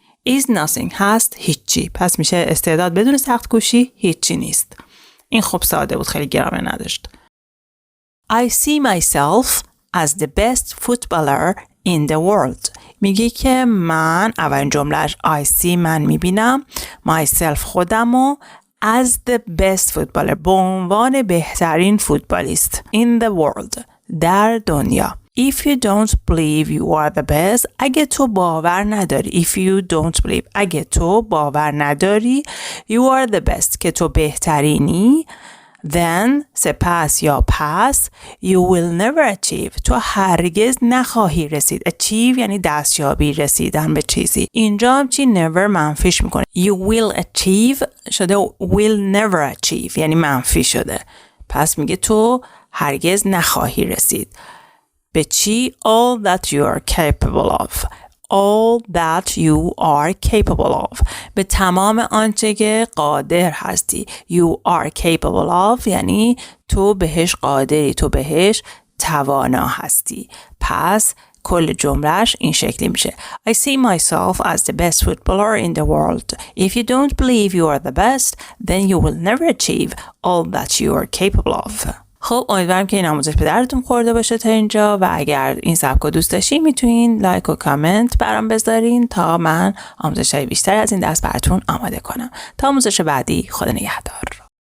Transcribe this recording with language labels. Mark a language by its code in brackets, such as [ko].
[en] is nothing [fa] هست هیچی. پس میشه استعداد بدون سخت کوشی هیچی نیست. این خب ساده بود، خیلی گرامر نداشت. [en] I see myself as the best footballer in the world. [fa] میگه که من، اولین جملهش [en] I see [fa] من میبینم [en] myself [fa] خودمو [en] as the best footballer [fa] به عنوان بهترین فوتبالیست [en] in the world [fa] در دنیا. [en] If you don't believe you are the best [fa] اگه تو باور نداری اگه تو باور نداری [en] you are the best [fa] که تو بهترینی [en] then [fa] سپس یا پس [en] you will never achieve [fa] تو هرگز نخواهی رسید. achieve یعنی دستیابی، رسیدن به چیزی. اینجا هم چی never منفیش میکنه. [en] you will achieve [fa] شده [en] will never achieve [fa] یعنی منفی شده. پس میگه تو هرگز نخواهی رسید به چی؟ [en] all that you are capable of. all that you are capable of [fa] به تمام آنچه که قادر هستی. [en] you are capable of [fa] یعنی تو بهش قادری، تو بهش توانا هستی. پس کل جملهش این شکلی میشه [en] I see myself as the best footballer in the world. If you don't believe you are the best then you will never achieve all that you are capable of. [fa] خب امیدوارم که این آموزش به درتون خورده باشه تا اینجا و اگر این سبک رو دوست داشتین میتونین لایک و کامنت برام بذارین تا من آموزش‌های بیشتر از این دست براتون آماده کنم. تا آموزش بعدی، خدا نگهدار.